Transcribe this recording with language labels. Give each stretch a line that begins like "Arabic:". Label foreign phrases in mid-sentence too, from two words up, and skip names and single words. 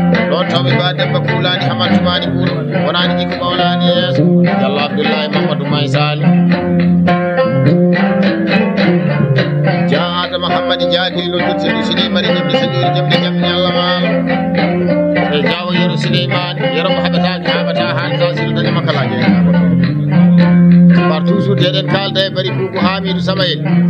Fula: Ɗon tawɓe Ba Demba Kulani, Hamad Tumani Kuulo, wonani jikko mawlani yeeso. Diallo Abdoulaye Mamadou May Sali. Dia Adama Hammadi Diakili, no dirti du Sidi Mari, Demdi Sadiori, Demdi Jam, Ñalla Maalo. E Diawo Yero Souleymane, Yero mo haɓata, haɓata, han ka sila daña makala je.
French: Par toujours,
Fula: deɗen kalda e Bari Boubou Hamidou Samayel.